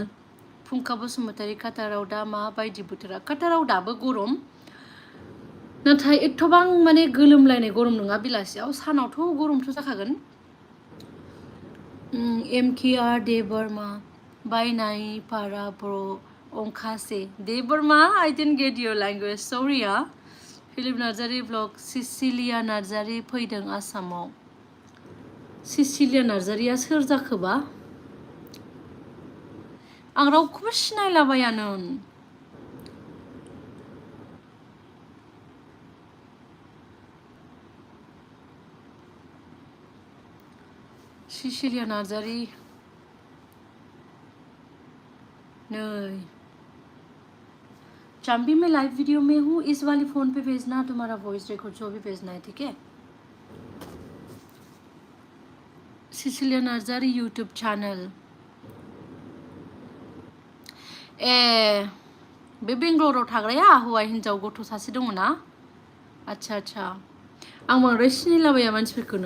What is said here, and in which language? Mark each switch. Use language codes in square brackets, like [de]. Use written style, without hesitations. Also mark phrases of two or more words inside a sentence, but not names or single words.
[brx] फुंखा बसुमतारी काटाराव दा माबायदि बोथोरा? काटाराव दाबो गरम. नाथाय एथबां माने गोलोमलायनाय गरम नङा बेलासियाव. सानावथ' गरमथ' जाखागोन. MKR दे बर्मा बायनाय पारा ब्र अंखासे दे बर्मा [en] I didn't get your language sorry ya. [brx] Philip Nazari vlog सिसिलिया नार्जारी फैदों आसामाव. सिसिलिया नार्जारिया सोर जाखोबा? आं रावखौबो सिनायलाबायानो. [hi] सिसिलिया नार्जारी नहीं. चांबी में [en] live video [hi] में हूँ. इस वाली फोन पे भेजना तुम्हारा [en] voice record [hi] जो भी भेजना है ठीक है. [brx] सिसिलिया नार्जारी [en] YouTube channel. [brx] बे बेंगलराव थाग्राया हौवा हिन्जाव गथ' सासे दङ ना? अच्छा आं बांद्राय सिनायलाबाया मानसिफोरखौनो.